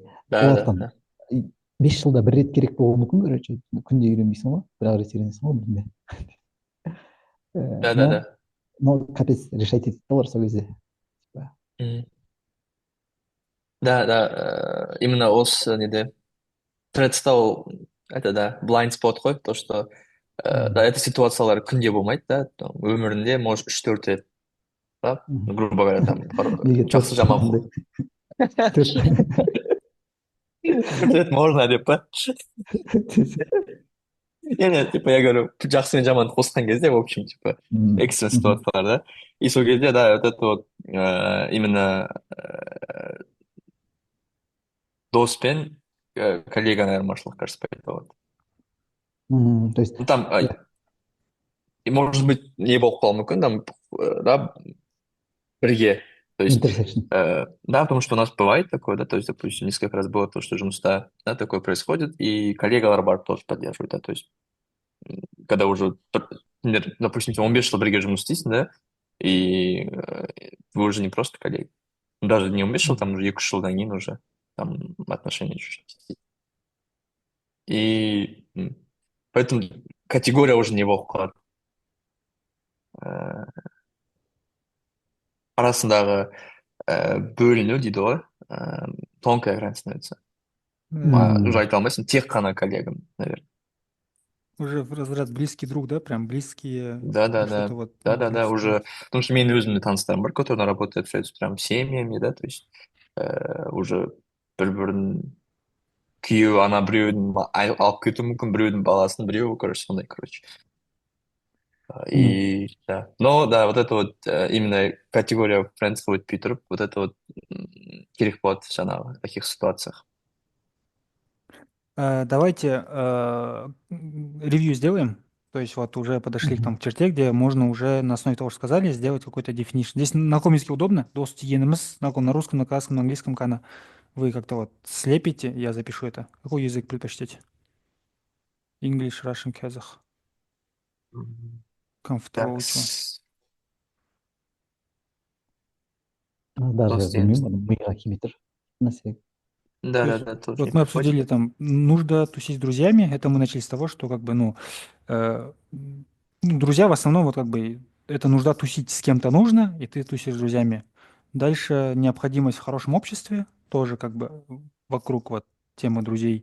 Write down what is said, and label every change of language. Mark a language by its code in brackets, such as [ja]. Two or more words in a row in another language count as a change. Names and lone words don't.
[ru] Да, [kk] олар [ru] да, там да. [kk] 5 жылда бір рет керек болуы мүмкін, короче, күнде үйренбейсің ғой, бір ақ рет үйренесің ғой бірінде. [ru] Да, да, но да. но капец решать [kk] етеді да олар сол кезде, типа. [ru] Мгм. Да, да, именно [kk] осы неде [ru] тредстау, это да, [en] blind spot қой, [ru] то, что да, это [kk] ситуациялар күнде болмайды, [ru] да, там, өмірінде может 3-4 рет, да, ну, грубо говоря, там, [kk] Неге жақсы төрт жаман андай төрт 4 рет [ru] можно деп [kk] па? [ru] Не, типа, я говорю, [kk] жақсы мен жаманды қосқан кезде, [ru] в общем, типа, [kk] экстрен ситуациялар, да, и сол кезде, да, [ru] вот это вот именно [kk] дос пен коллеганың айырмашылығы, кажется, пайда болады. [ru] То есть Ну, там, [kk] иә, [ru] и может быть, [kk] не болып қалуы мүмкін, там, да, бірге. [ru] То есть, интерсекшн. да, потому что у нас бывает такое, да, то есть, допустим, несколько раз было то, что жұмыста, да, такое происходит, и коллегалар барып тоже поддерживают, да, то есть, когда уже, например, допустим, [kk] сен 15 жыл бірге жұмыс істейсің, да, [ru] и вы уже не просто коллеги. Даже не 15 жыл, там уже 2-3 [kk] жылдан кейін [ru] уже там отношения чуть-чуть. И поэтому категория уже [kk] не болып қалады. Арасындағы бөліну дейді ғой, [ru] тонкая грань становится. [kk] Уже айта алмайсың, тек қана коллегам, наверное. [ru] Уже в разряд близкий друг, да, прям близкие, Да, да, что-то да. вот Да, да, внутри да, уже. стоит. [kk] Потому что менің өзімде таныстарым бар, [ru] которые работают прям семьями, да, то есть уже [kk] бір-бірін күйеуі ана біреудің алып кетуі мүмкін, біреудің баласын, біреуі, короче, сондай, короче. [ru] И да. Но да, вот это вот именно категория friends [kk] өтпей тұрып, [ru] вот это вот [kk] керек болады жаңағы [ru] в таких ситуациях. Давайте ревью сделаем. То есть вот уже подошли к Мгм. тому черте, где можно уже на основе того, что сказали, сделать какой-то definition. Здесь на каком языке удобно? [kk] Дос дегеніміз, [ru] на русском, на казахском, на английском, кана. Вы как-то вот слепите, я запишу это. Какой язык предпочтете? [en] English, Russian, Kazakh. Мгм. Comfortable, [ru] Так, [en] which one? [ru] Даже Толстенец. [kk] білмеймін, миға келмей тұр нәрсе. [ru] То Да, да, есть да, тоже не вот мы подходит. обсудили там, нужно тусить с друзьями. Это мы начали с того, что как бы, э, друзья в основном вот как бы это нужда тусить с кем-то нужно, и ты тусишь с друзьями. Дальше необходимость в хорошем обществе, тоже как бы вокруг вот темы друзей.